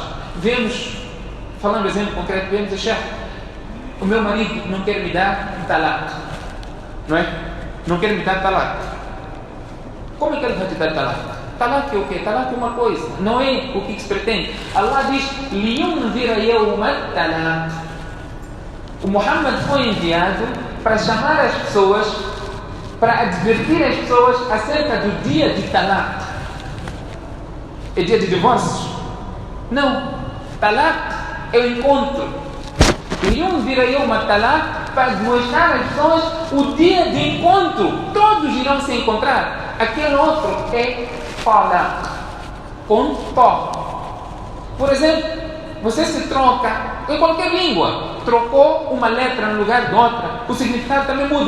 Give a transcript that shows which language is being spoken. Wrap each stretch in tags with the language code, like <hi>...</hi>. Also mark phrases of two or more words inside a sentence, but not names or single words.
<pt>Falando exemplo concreto, vemos a chefe, o meu marido não quer me dar talaq, não é? Não quer me dar talaq. Como é que ele vai te dar talaq? Talaq é o quê? Talaq é uma coisa, não é o que se pretende. Allah diz,</pt> <ar>لينذر يوم التلاق.</ar> <pt>O Muhammad foi enviado para chamar as pessoas, para advertir as pessoas acerca do dia de talaq. É dia de divórcio? Não. Talaq é o encontro.</pt> <ar>لينذر يوم التلاق,</ar> <pt>para demonstrar às pessoas o dia de encontro. Todos irão se encontrar. Aquele outro é talaq, com to. Por exemplo, você se troca em qualquer língua, trocou uma letra no lugar de outra, o significado também muda.</pt>